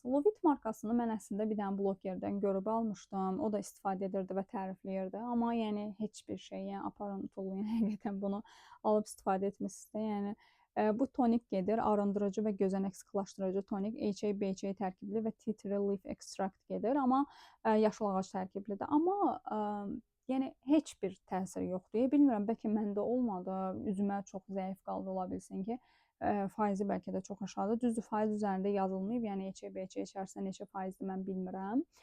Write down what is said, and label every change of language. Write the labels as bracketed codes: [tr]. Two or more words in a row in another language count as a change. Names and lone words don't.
[az] Luvit markasını mən əslində bir dənə blogerdən görüb almışdım. O da istifadə edirdi və tərifləyirdi. Amma yəni heç bir şey, yəni aparın tullayın, həqiqətən bunu alıb istifadə etmişsiniz. Yəni bu tonik gedir, arındırıcı və gözənək sıxılaşdırıcı tonik, HA-BHA tərkibli və [en] tea tree leaf extract [az] gedir, amma yaşıl ağac tərkiblidir. Amma yəni heç bir təsiri yoxdur. Bilmirəm, bəlkə məndə olmadı, üzümə çox zəif qaldı, ola bilsin ki, faizi bəlkə də çox aşağıdır. Düzdür, faiz üzərində yazılmayıb, yəni HA-BHA içərisində neçə faizdir mən bilmirəm.